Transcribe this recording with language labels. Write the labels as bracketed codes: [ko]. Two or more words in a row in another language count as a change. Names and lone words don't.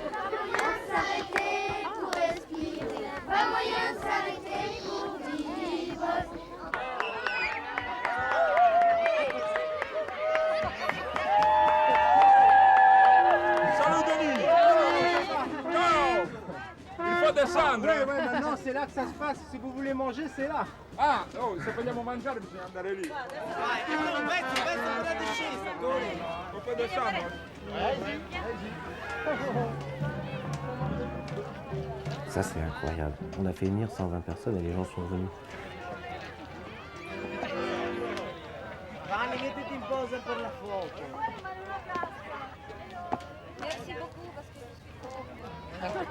[fr] Pas moyen de s'arrêter pour respirer, pas moyen de s'arrêter pour vivre. Salut Denis! Ciao! Il faut descendre! Ouais, maintenant c'est là que ça se passe. Si vous voulez manger, c'est là. [it] Ah, oh, se vogliamo mangiare bisogna andare lì. [fr] On peut descendre. Ça c'est incroyable. On a fait venir 120 personnes et les gens sont venus. [it] Vanni, mettiti in posa per la foto. [fr] Merci beaucoup parce que